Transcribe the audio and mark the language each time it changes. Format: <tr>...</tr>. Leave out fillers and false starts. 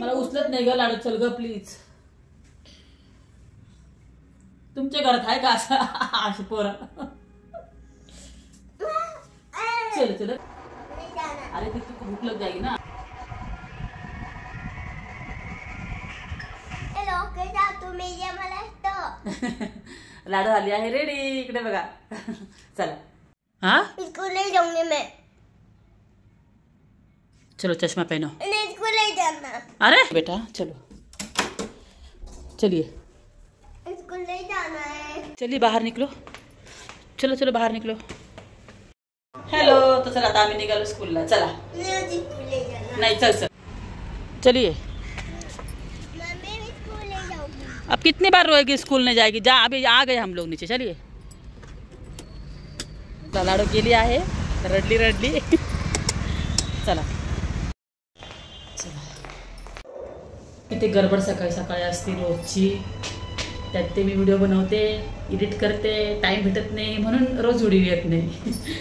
<mr>मला उचलत नाही ग लाडू, चल ग प्लीज। तुमच्या घरात आहे का असं अशी पोरं?</mr> <hi>चलो चलो अरे फिर तुमको भूख लग जाएगी ना।</hi> <mr>हेलो कैसा तुम्ही ये मला तो लाडू आली आहे रेडी, इकडे बघा चला। हाँ</mr> <hi>स्कूल नहीं जाऊंगी मैं। चलो चश्मा पहनो। नहीं स्कूल नहीं जाना। अरे बेटा चलो चलिए स्कूल नहीं जाना है। चलिए बाहर निकलो, चलो चलो बाहर निकलो।</hi> <mr>हॅलो तर चला आता आम्ही निघालो स्कूलला, चला।</mr> <hi>नहीं स्कूल नहीं जाना। नहीं चल चल चलिए। मम्मी भी स्कूल नहीं जाऊंगी। अब कितनी बार रोएगी स्कूल नहीं जाएगी? जा अभी आ गए हम लोग नीचे, चलिए।</hi> <mr>लाडू गेली आहे रडली चला चला। किती गडबड सकाळी सकाळी असते रोजची, त्यात ते मी व्हिडिओ बनवते, एडिट करते, टाइम भेटत नाही म्हणून रोज व्हिडिओ येत नाही।</mr>